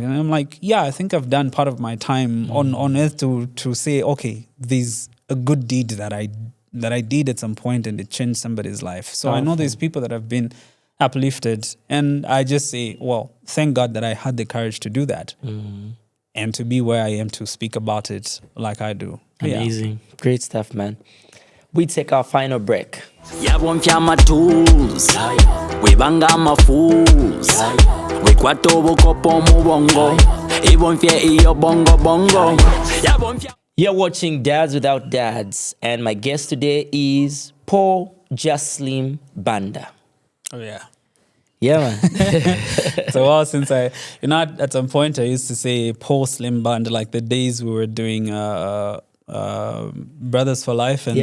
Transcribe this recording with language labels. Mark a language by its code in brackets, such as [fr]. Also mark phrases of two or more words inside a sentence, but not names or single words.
[en] And I'm like, yeah, I think I've done part of my time on earth to say, okay, there's a good deed that I did at some point and it changed somebody's life. So I know there's people that have been uplifted. And I just say, well, thank God that I had the courage to do that. And to be where I am to speak about it like I do. Yeah. Amazing. Great stuff, man. We take our final break. [bem] Yabonfya amatools webanga amafools wekwata obukopo mu bongo ibonfye iyo bongo bongo Yabonfya. [en] You're watching Dads Without Dads, and my guest today is Paul Jaslim Banda. Oh, yeah. Yeah, man. It's a while since at some point I used to say Paul Slim Band, like the days we were doing Brothers for Life, and